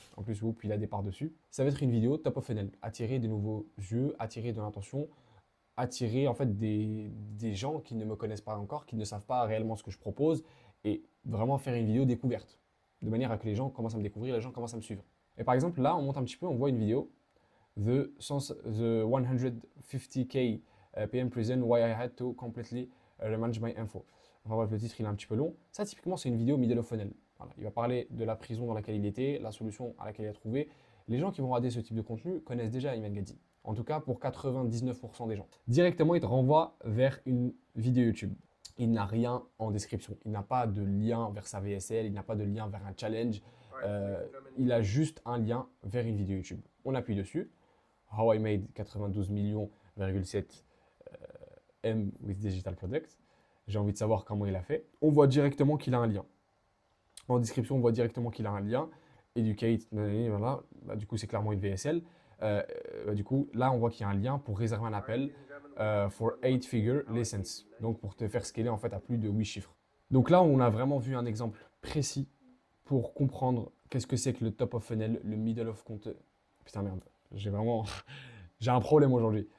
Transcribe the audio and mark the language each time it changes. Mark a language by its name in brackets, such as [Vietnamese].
[French] En plus, Hoop, il a des parts dessus. Ça va être une vidéo top of funnel. Attirer de nouveaux yeux, attirer de l'intention, attirer en fait des gens qui ne me connaissent pas encore, qui ne savent pas réellement ce que je propose et vraiment faire une vidéo découverte. De manière à que les gens commencent à me découvrir, les gens commencent à me suivre. Et par exemple, là, on monte un petit peu, on voit une vidéo [English] the 150K PM prison why I had to completely remanage my info. [French] Enfin bref, le titre il est un petit peu long. Ça typiquement c'est une vidéo middle of funnel. Voilà. Il va parler de la prison dans laquelle il était, la solution à laquelle il a trouvé. Les gens qui vont regarder ce type de contenu connaissent déjà Ayman Gadzhi. En tout cas pour 99% des gens. Directement il te renvoie vers une vidéo YouTube. Il n'a rien en description. Il n'a pas de lien vers sa VSL, il n'a pas de lien vers un challenge. Il a juste un lien vers une vidéo YouTube. On appuie dessus. [English] How I made 92 millions,7 M with digital products. [French] J'ai envie de savoir comment il a fait. On voit directement qu'il a un lien. En description, on voit directement qu'il a un lien. Educate, voilà. Bah, du coup, c'est clairement une VSL. Du coup, là, on voit qu'il y a un lien pour réserver un appel [English] for 8-figure lessons. [French] Donc, pour te faire scaler en fait à plus de 8 chiffres. Donc là, on a vraiment vu un exemple précis pour comprendre qu'est-ce que c'est que le top of funnel, le middle of content. Putain, merde. J'ai vraiment. J'ai un problème aujourd'hui.